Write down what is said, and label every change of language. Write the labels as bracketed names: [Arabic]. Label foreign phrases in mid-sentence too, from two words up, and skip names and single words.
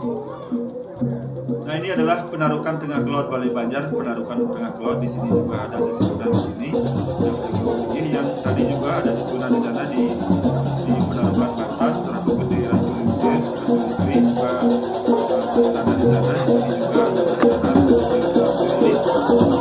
[Indonesian] Nah ini adalah Penarukan Tengah Kelot Balai Banjar. Penarukan Tengah Kelot di sini juga ada susunan di sini yang tadi juga ada susunan di sana di Penarukan Batas, Ratu Gede, Ratu Lingsir, Ratu Istri juga berstana di sana. Di sini juga ada berstana Ratu Lingsir.